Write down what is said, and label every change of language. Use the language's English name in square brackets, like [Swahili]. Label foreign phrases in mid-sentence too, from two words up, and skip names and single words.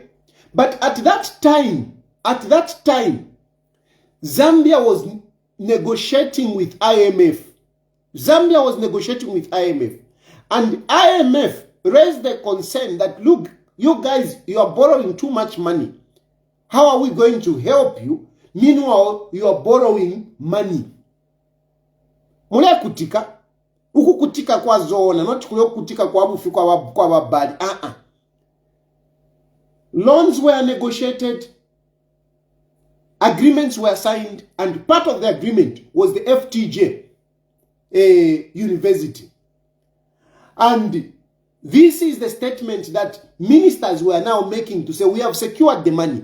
[English] But at that time, Zambia was negotiating with IMF. And IMF raised the concern that, look, you guys, you are borrowing too much money. How are we going to help you? Meanwhile, you are borrowing money. [Bemba] Mule kutika. Uku kutika kwa zona, not kutika kwa bufi kwa wabadi. [English] Loans were negotiated. Agreements were signed. And part of the agreement was the FTJ. University. And this is the statement that ministers were now making to say, we have secured the money.